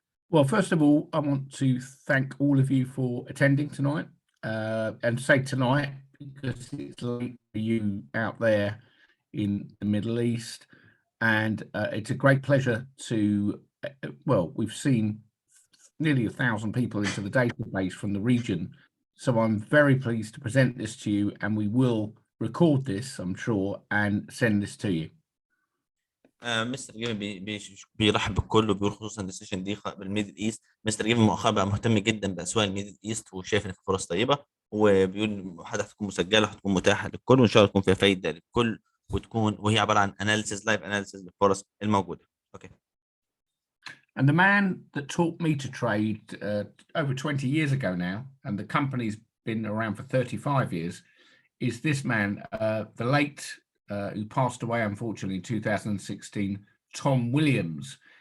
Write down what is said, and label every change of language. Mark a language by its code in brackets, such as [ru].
[en] Well, first of all, I want to thank all of you for attending tonight, and say tonight because it's late for you out there in the Middle East. And it's a great pleasure to, well, we've seen nearly 1,000 people into the database from the region. So I'm very pleased to present this to you, and we will record this, I'm sure, and send this to you. [ar] مستر جيفن بيرحب بالكل وبيقول خصوصا السيشن دي بالميدل ايست. مستر جيفن مؤخرا بقى مهتم جدا باسواق الميدل ايست وشايف ان في فرص طيبه، وبيقول المحاضره هتكون مسجله وهتكون متاحه للكل، وان شاء الله تكون فيها فايده للكل، وهي عباره عن [en] analysis live analysis [ar] للفرص الموجوده. [en] Okay. And the man that taught me to trade over 20 years ago now, and the company's been around for 35 years, is this man, the late, who passed away unfortunately in 2016, Tom Williams.